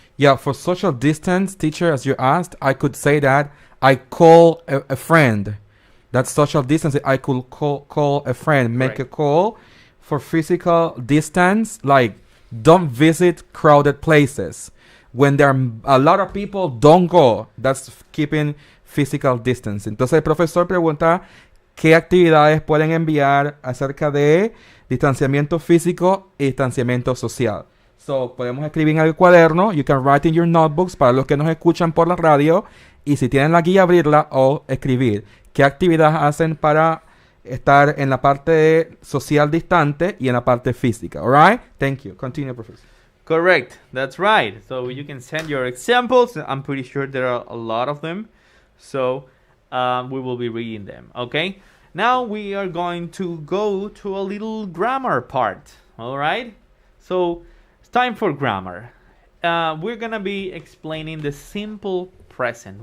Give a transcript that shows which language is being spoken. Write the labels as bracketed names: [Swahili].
[English] Yeah, for social distance, teacher, as you asked, I could say that I call a friend. That's social distance. I could call a friend, make a call. For physical distance, like don't visit crowded places. When there are a lot of people, don't go. That's keeping physical distance. [Spanish] Entonces el profesor pregunta qué actividades pueden enviar acerca de distanciamiento físico y distanciamiento social. So, podemos escribir en el cuaderno. [English] You can write in your notebooks [Spanish] para los que nos escuchan por la radio. Y si tienen la guía, abrirla o escribir. ¿Qué actividades hacen para estar en la parte social distante y en la parte física? [English] All right? Thank you. Continue, professor. Correct. That's right. So you can send your examples. I'm pretty sure there are a lot of them. So we will be reading them. Okay? Now we are going to go to a little grammar part. All right? So it's time for grammar. We're going to be explaining the simple present.